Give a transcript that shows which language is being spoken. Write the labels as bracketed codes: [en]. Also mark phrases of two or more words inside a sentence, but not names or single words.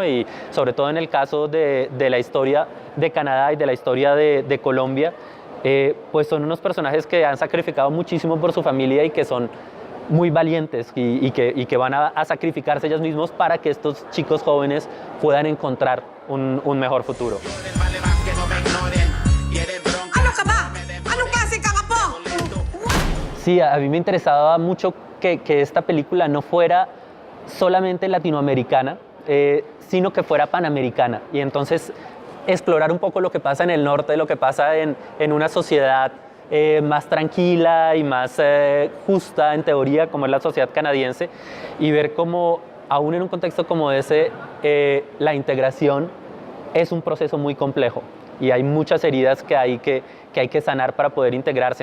[es] Y sobre todo en el caso de la historia de Canadá y de la historia de Colombia, pues son unos personajes que han sacrificado muchísimo por su familia y que son muy valientes y que van a sacrificarse ellos mismos para que estos chicos jóvenes puedan encontrar un mejor futuro. Vale más que no me ignoren. Y eres bronca. [tl] Ano ka ba? Anong klase ka nga po? [es] Sí, a mí me interesaba mucho que esta película no fuera solamente latinoamericana, sino que fuera panamericana. Y entonces explorar un poco lo que pasa en el norte, lo que pasa en una sociedad más tranquila y más justa en teoría, como es la sociedad canadiense, y ver cómo, aún en un contexto como ese, la integración es un proceso muy complejo y hay muchas heridas que hay que sanar para poder integrarse.